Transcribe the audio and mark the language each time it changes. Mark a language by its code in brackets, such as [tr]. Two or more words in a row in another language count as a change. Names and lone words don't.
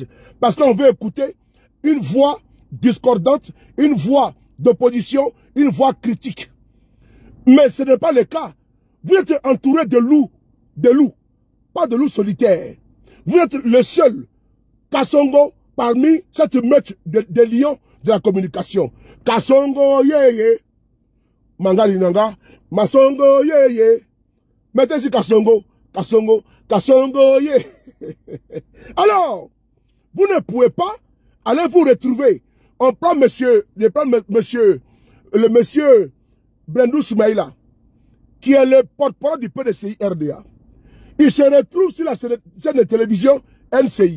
[fr] Parce qu'on veut écouter une voix discordante, une voix d'opposition, une voix critique. Mais ce n'est pas le cas. Vous êtes entouré de loups, pas de loups solitaires. Vous êtes le seul Kassongo parmi cette meute de lions de la communication. [ln] Kasongo yeye. Mangali nanga. Masongo yeye. [fr] Mettez ici Kasongo. Kasongo. [ln] Kasongo yeye. [fr] Alors, vous ne pouvez pas aller vous retrouver. On prend monsieur le monsieur Blendou Soumaïla, qui est le porte-parole du PDCI RDA. Il se retrouve sur la chaîne de télévision NCI.